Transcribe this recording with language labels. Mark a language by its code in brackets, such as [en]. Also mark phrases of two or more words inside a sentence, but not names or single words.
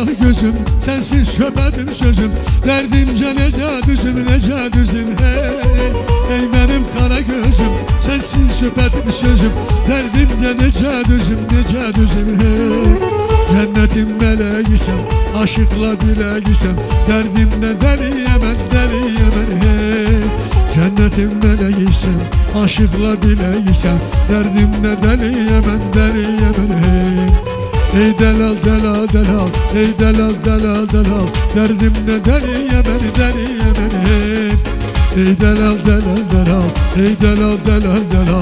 [az] düzüm, sensiz söhbətim sözüm. Dərdimcə necə düzüm, necə düzüm, hey. Ey mənim qara gözüm, sensiz söhbətim sözüm. Dərdimcə necə düzüm, necə düzüm, hey. [tr] Cənnetin meleğisem, aşıkla dileğisem. Derdimden deliyemem, deliyemem, hey. Cennetin meleğisem, aşıkla dileğisem. Derdimden deliyemem, deliyemem, hey. Ey delal delal delal, ey delal delal delal. Derdimden deliyemem, deliyemem, hey. Ey delal delal delal, ey delal delal delal.